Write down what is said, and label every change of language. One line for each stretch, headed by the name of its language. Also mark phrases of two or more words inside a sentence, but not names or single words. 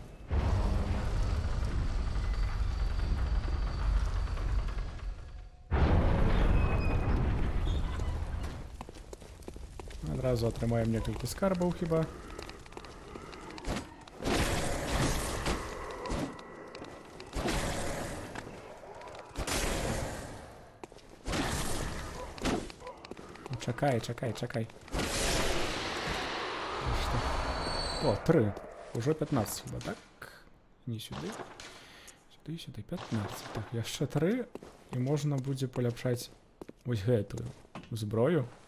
Belarusian: Адразу атрымаем некалькі скарбаў хіба. Чакай. О, 3. Уже 15 хіба, так? Не сюди. Сюди, 15. Так, яшчэ 3. І можна будзе паляпшаць вось гэтую зброю.